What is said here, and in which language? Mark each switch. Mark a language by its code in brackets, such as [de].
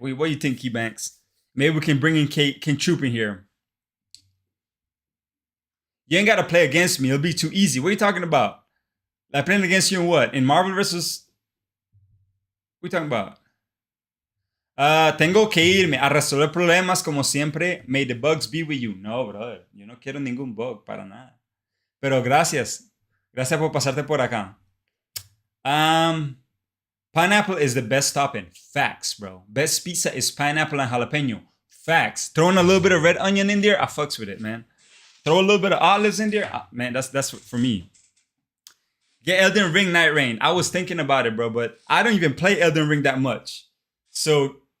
[en] What do you think, Keybanks? Maybe we can bring in King Troop in here. You ain't got to play against me. It'll be too easy. What are you talking about? Like, playing against you in what? In Marvel versus... What are you talking about? [es] Tengo que irme a resolver problemas como siempre. [en] May the bugs be with you. [es] No, brother. Yo no quiero ningún bug, para nada. Pero gracias. Gracias por pasarte por acá. [en] Pineapple is the best topping. Facts, bro. Best pizza is pineapple and jalapeno. Facts. Throwing a little bit of red onion in there, I fucks with it, man. Throw a little bit of olives in there. Man, that's for me. Get Elden Ring Night Rain. I was thinking about it, bro, but I don't even play Elden Ring that much. So